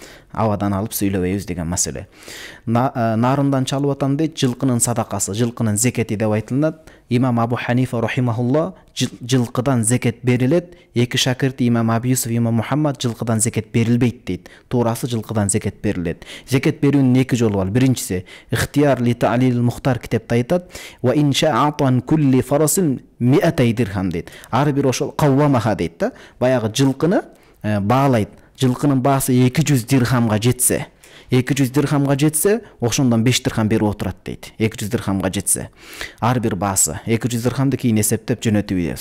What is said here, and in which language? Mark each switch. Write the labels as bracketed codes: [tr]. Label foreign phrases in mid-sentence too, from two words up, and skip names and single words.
[ky] абадан алып сүйлөбөйбүз деген маселе. Нарындан чалып атам дейт, жылкынын садакасы, жылкынын зекети деп айтылат. Имам Абу Ханифа рахимахулла жылкыдан зекет берилет, эки шакирти Имам Абу Юсуф, Имам Мухаммад жылкыдан зекет берилбейт дейт. Туурасы жылкыдан зекет берилет. Зекет берүүнүн эки жолу бар. Биринчиси ихтияр ли та'лил мухтар китепте айтат: [ar] "وإن شاء أعطى كل فرس 100 درهم" дейт. [ky] Ар бир ошол каввамаха дейт да. Баягы жылкыны баалайт. Жылкынын баасы 200 дирхамга жетсе, 200 дирхамга жетсе, ошондон 5 дирхам берип отурат дейт. 200 дирхамга жетсе. Ар бир баасы 200 дирхамды кийин эсептеп жөнөтүбүз.